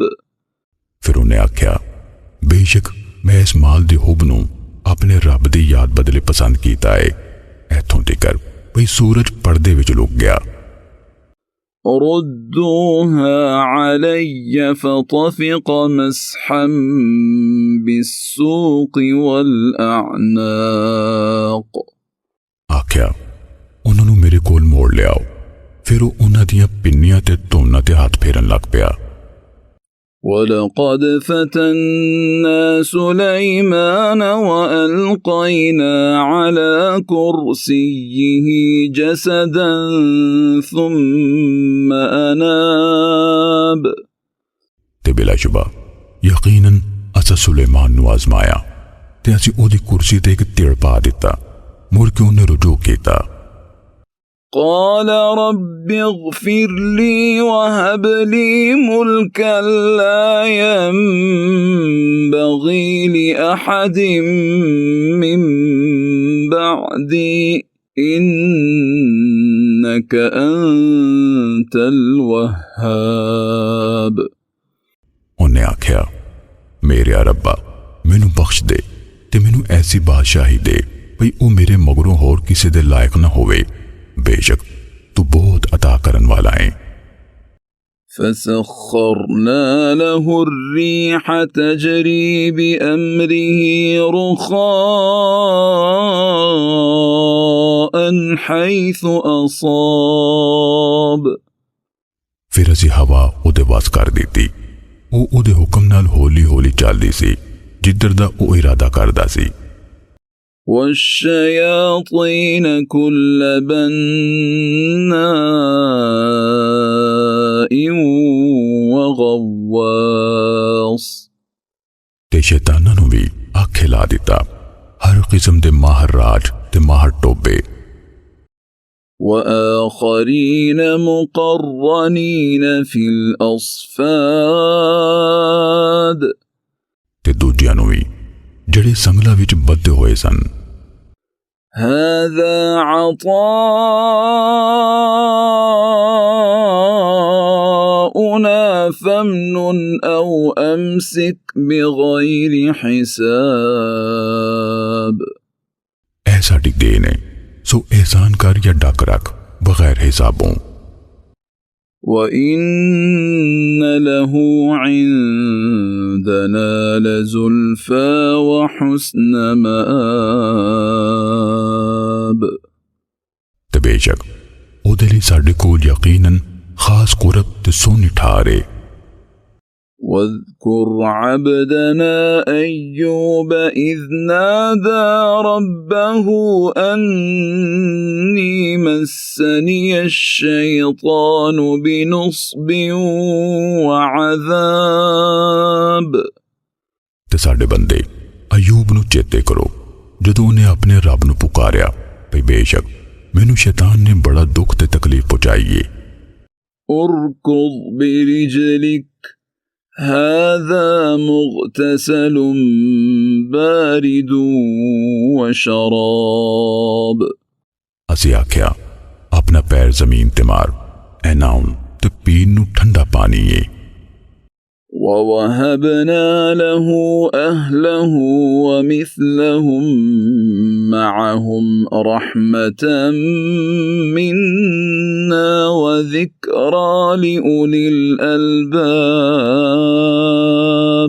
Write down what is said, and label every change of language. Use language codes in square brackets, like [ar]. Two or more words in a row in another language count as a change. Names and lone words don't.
[pa] ਫਿਰ ਉਨ੍ਹੇਂ ਆਖਿਆ ਬੇਸ਼ੱਕ ਮੈਂ ਇਸ ਮਾਲ ਦੀ ਹੁੱਬ ਨੂੰ ਆਪਣੇ ਰੱਬ ਦੀ ਯਾਦ ਬਦਲੇ ਪਸੰਦ ਕੀਤਾ ਹੈ, ਐਥੋਂ ਤੀਕਰ ਭਈ ਸੂਰਜ ਪਰਦੇ ਵਿੱਚ ਲੁਕ ਗਿਆ। [ar] ردوها علي فطفق مسحا بالسوق والأعناق। [pa] ਆਖਿਆ ਉਨ੍ਹੋਂ ਨੇ ਮੇਰੇ ਕੋਲ ਮੋੜ ਲਿਆਓ। ਫਿਰ ਵੋ ਉਨ੍ਹਾਂ ਦੀਆਂ ਪਿੰਨੀਆਂ ਤੇ ਧੌਣਾਂ ਤੇ ਹੱਥ ਫੇਰਨ ਲੱਗ ਪਿਆ। [ar] ولقد فتنا سليمان وألقينا على كرسيه جسدا ثم أناب. [pa] ਤੇ ਬਿਲਾਸ਼ੁਬਾ ਯਕੀਨਨ ਅਸਾਂ ਸੁਲੇਮਾਨ ਨੂੰ ਆਜ਼ਮਾਇਆ ਤੇ ਅਸੀਂ ਓਦੀ ਕੁਰਸੀ ਤੇ ਇੱਕ ਤਿੜ ਪਾ ਦਿੱਤਾ। ਮੁੜ ਕੇ ਉਨ੍ਹੇਂ ਰੁਜੂ ਕੀਤਾ। [ar] قال رب اغفر لي وهب لي ملكا لا ينبغي لأحد من بعدي إنك أنت الوهاب। [pa] ਉਨ੍ਹੇਂ ਆਖਿਆ, ਮੇਰੇ ਰੱਬਾ ਮੈਨੂੰ ਬਖ਼ਸ਼ ਦੇ ਤੇ ਮੈਨੂੰ ਐਸੀ ਬਾਦਸ਼ਾਹੀ ਦੇ ਭਈ ਓ ਮੇਰੇ ਮਗਰੋਂ ਹੋਰ ਕਿਸੀ ਦੇ ਲਾਇਕ ਨਾ ਹੋਵੇ। ਬੇਸ਼ੱਕ ਤੂੰ ਬਹੁਤ ਅਤਾ ਕਰਨ ਵਾਲਾ ਹੈ। [ar] فسخرنا له الريح تجري بأمره رخاء حيث أصاب। [pa] ਫਿਰ ਅਸੀਂ ਹਵਾ ਉਦੇ ਵੱਸ ਕਰ ਦਿੱਤੀ। ਵੋ ਉਦੇ ਹੁਕਮ ਨਾਲ ਹੌਲੀ ਹੌਲੀ ਚੱਲਦੀ ਸੀ ਜਿੱਧਰ ਦਾ ਓ ਇਰਾਦਾ ਕਰਦਾ ਸੀ। [ar] والشياطين كل بناء وغواص। [pa] ਤੇ ਸ਼ੈਤਾਨਾਂ ਨੂੰ ਭੀ ਆਖੇ ਲਾ ਦਿੱਤਾ, ਹਰ ਕਿਸਮ ਦੇ ਮਾਹਰ ਰਾਜ ਤੇ ਮਾਹਰ ਟੋਭੇ। [ar] وآخرين مقرنين في الأصفاد। [pa] ਤੇ ਦੂਜਿਆਂ ਨੂੰ ਭੀ ਜਿਹੜੇ ਸੰਗਲਾਂ ਵਿੱਚ ਬੱਧੇ ਹੋਏ ਸਨ। [ar] هذا عطاؤنا فامنن أو أمسك بغير حساب। [pa] ਐ ਸਾਡੀ ਦੇਣ ਹੈ, ਸੋ ਅਹਿਸਾਨ ਕਰ ਯਾ ਡੱਕ ਰੱਖ ਬਗ਼ੈਰ ਹਿਸਾਬੋਂ। [ar] وإن له عندنا لزلفى وحسن مآب। [pa] ਤੇ ਬੇਸ਼ੱਕ ਓਦੇ ਲਈ ਸਾਡੇ ਕੋਲ ਯਕੀਨਨ ਖ਼ਾਸ ਕੁਰਬ ਤੇ ਸੋਹਣੀ ਠਾਰ ਹੈ। [ar] واذكر عبدنا أيوب إذ نادى ربه أني مسني الشيطان بنصب وعذاب। [pa] ਤੇ ਸਾਡੇ ਬੰਦੇ ਅਯੂਬ ਨੂੰ ਚੇਤੇ ਕਰੋ ਜਦੋਂ ਉਨ੍ਹੇਂ ਆਪਣੇ ਰੱਬ ਨੂੰ ਪੁਕਾਰਿਆ ਭਈ ਬੇਸ਼ੱਕ ਮੈਨੂੰ ਸ਼ੈਤਾਨ ਨੇ ਬੜਾ ਦੁੱਖ ਤੇ ਤਕਲੀਫ਼ ਪਹੁੰਚਾਈ ਹੈ। [ar] اركض برجلك هذا مغتسل بارد وشراب। [pa] ਅਸੀਂ ਆਖਿਆ ਆਪਣਾ ਪੈਰ ਜ਼ਮੀਨ ਤੇ ਮਾਰ, ਐਨਾਉਣ ਤੇ ਪੀਣ ਨੂੰ ਠੰਡਾ ਪਾਣੀ ਹੈ। [ar] ووهبنا له أهله ومثلهم معهم رحمة منا وذكرى لأولي الألباب।